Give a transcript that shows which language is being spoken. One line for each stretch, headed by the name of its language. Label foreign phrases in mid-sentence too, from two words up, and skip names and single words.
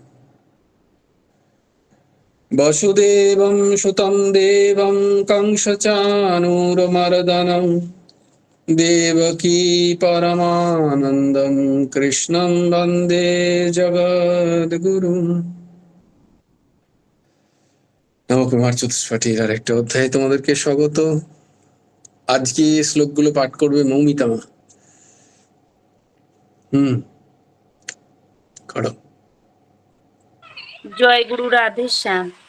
Sanskrit: वसुदेवं सुतं देवं कंसचाणूरमर्दनं देवकी परमानन्दं कृष्णं वन्दे जगद्गुरुम्।
Bangla: নবকুমার চতুষ্পাঠীর আরেকটা অধ্যায়ে তোমাদেরকে স্বাগত। আজকে শ্লোকগুলো পাঠ করবে মৌমিতা মা। করো। জয় গুরু রাধে শ্যাম।